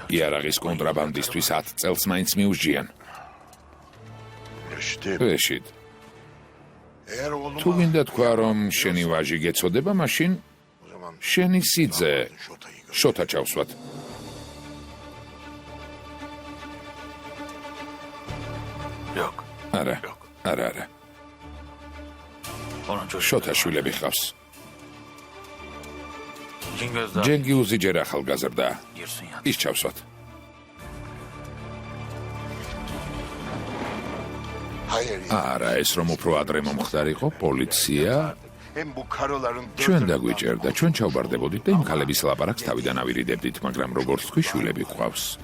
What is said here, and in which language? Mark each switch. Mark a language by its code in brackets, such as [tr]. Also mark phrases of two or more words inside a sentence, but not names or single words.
[ka] იარაღის კონტრაბანდისტვის 10 წელს მაინც მიუსჯიან. რეშიდ, თუ გინდა თქვა, რომ შენი ვაჟი გეწოდება, მაშინ შენი სიძე შოთა ჩავსვათ. [tr] yok. [ka] არა, არა. [tr] Onun çocuğu. [ka] შოთა შვილები ხავს. [tr] Cingöz'da [ka] ჯენგიუზი ჯერ ახალგაზრდა. [tr] girsin ya. [ka] ის ჩავსვათ. არა, ეს რომ უფრო ადრე მომხდარიყო, პოლიცია ჩვენ დაგვიჭერდა, ჩვენ ჩავბარდებოდით და იმ ქალების ლაპარაკს თავიდან ავირიდებდით, მაგრამ როგორც თქვი, შვილები ყავს.